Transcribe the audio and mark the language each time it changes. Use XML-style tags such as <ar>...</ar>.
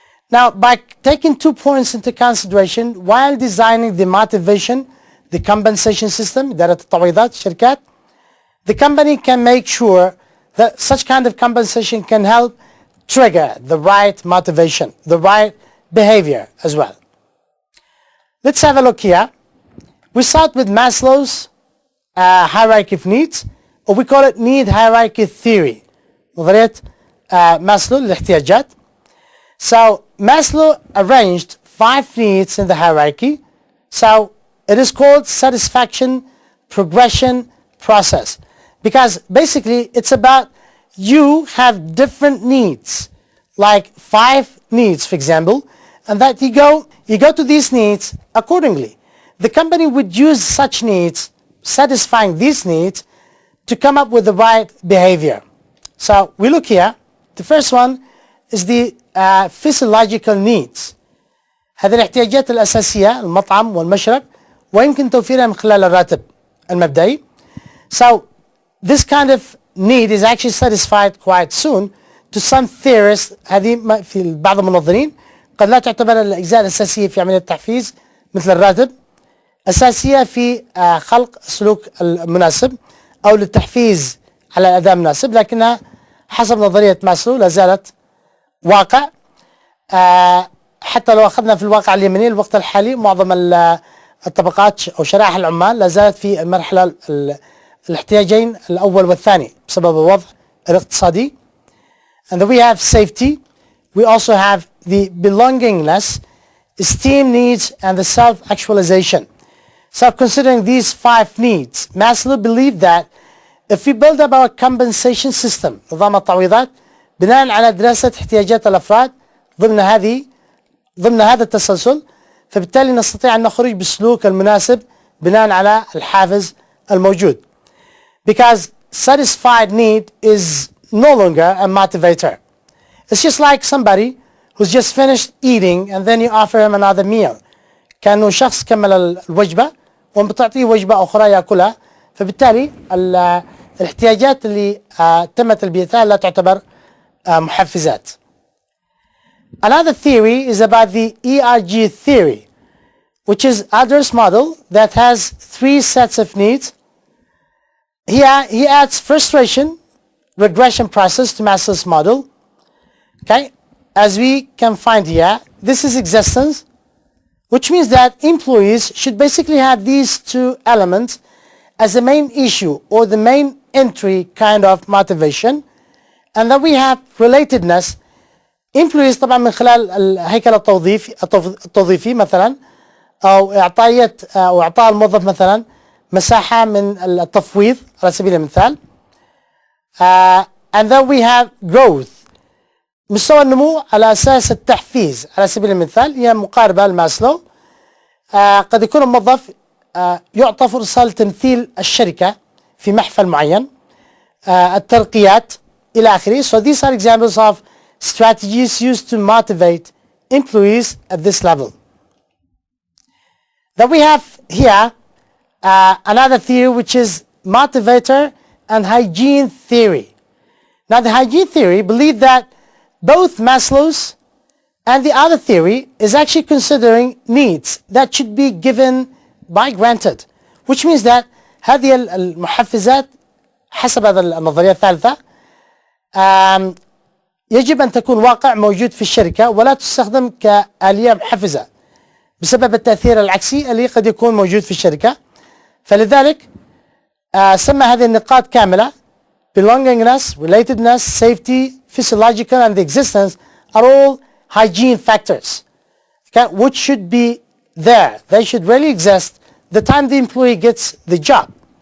<en>Now, by taking 2 points into consideration while designing the motivation, the compensation system,</en> <ar>إدارة التعويضات الشركات,</ar> <en>the company can make sure that such kind of compensation can help trigger the right motivation, the right behavior as well. Let's have a look here. We start with Maslow's hierarchy of needs, or we call it need hierarchy theory.</en> <ar>نظرية ماسلو للاحتياجات.</ar> <en>So Maslow arranged 5 needs in the hierarchy. So it is called satisfaction progression process, because basically it's about you have different needs, like 5 needs, for example, and that you go to these needs accordingly. The company would use such needs, satisfying these needs, to come up with the right behavior. So we look here. The first one is the physiological needs.</en> <ar>هذه الاحتياجات الأساسية، المطعم والمشرب، ويمكن توفيرها من خلال الراتب المبدئي.</ar> <en>So this kind of need is actually satisfied quite soon. To some theorists</en> <ar>هذه في بعض المنظرين قد لا تعتبر الأجزاء الأساسية في عملية التحفيز مثل الراتب أساسية في خلق السلوك المناسب أو للتحفيز على الأداء المناسب، لكنها حسب نظرية ماسلو لا زالت واقع. حتى لو أخذنا في الواقع اليمني الوقت الحالي معظم الطبقات أو شرائح العمال لا زالت في المرحلة الاحتياجين الأول والثاني بسبب الوضع الاقتصادي.</ar> <en>And then we have safety. We also have the belongingness, esteem needs, and the self-actualization. So considering these 5 needs, Maslow believed that if we build up our compensation system,</en> <ar>نظام التعويضات، بناء على دراسة احتياجات الأفراد ضمن هذا التسلسل، فبالتالي نستطيع أن نخرج بالسلوك المناسب بناء على الحافز الموجود.</ar> <en>Because satisfied need is no longer a motivator. It's just like somebody who's just finished eating and then you offer him another meal.</en> <ar>كأنه شخص كمل الوجبة وبتعطيه وجبة أخرى يأكلها، فبالتالي الاحتياجات اللي تم تلبيتها لا تعتبر محفزات.</ar> <en>Another theory is about the ERG theory, which is Adler's model that has 3 sets of needs. Here he adds frustration regression process to Maslow's model. Okay, as we can find here, this is existence, which means that employees should basically have these 2 elements as the main issue or the main entry kind of motivation, and then we have relatedness.</en> <ar>employees طبعا من خلال الهيكل التوظيفي مثلا أو إعطاء الموظف مثلا مساحة من التفويض على سبيل المثال.</ar> <en>And then we have growth,</en> <ar>مستوى النمو على أساس التحفيز على سبيل المثال، هي مقاربة لماسلو. قد يكون الموظف يعطى فرصة لتمثيل الشركة في محفل معين، الترقيات إلى آخره.</ar> <en>So these are examples of strategies used to motivate employees at this level. Then we have here another theory, which is Motivator and Hygiene theory. Now the Hygiene theory believed that both Maslow's and the other theory is actually considering needs that should be given by granted, which means that</en> <ar>هذه المحفزات حسب هذه النظرية الثالثة يجب أن تكون واقع موجود في الشركة ولا تستخدم كآلية محفزة بسبب التأثير العكسي اللي قد يكون موجود في الشركة. فلذلك سمى هذه النقاط كاملة</ar> <en>belongingness, relatedness, safety, physiological and the existence are all hygiene factors, okay, which should be there. They should really exist the time the employee gets the job.</en>